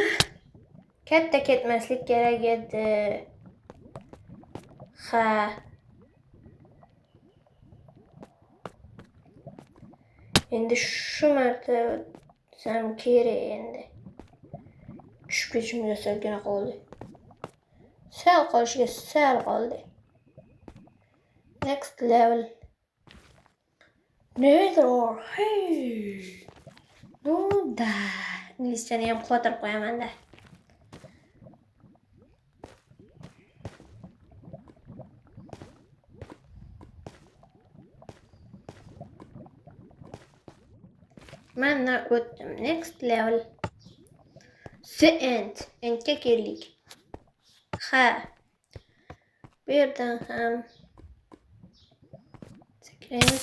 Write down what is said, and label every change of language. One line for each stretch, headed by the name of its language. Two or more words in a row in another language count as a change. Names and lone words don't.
Uzbek: Katta ketmaslik kerak edi. Endi shu marta o'tsam kerak endi. Tushib ketishimga salgina qoldi. Sal qoldi.
English: Next level. Nether.
Uzbek: Inglizchani ham qotirib qo'yaman-da. Mana o'tdim.
English: Next level. The end.
Uzbek: Endga keldik. Bu yerdan ham sakraymiz.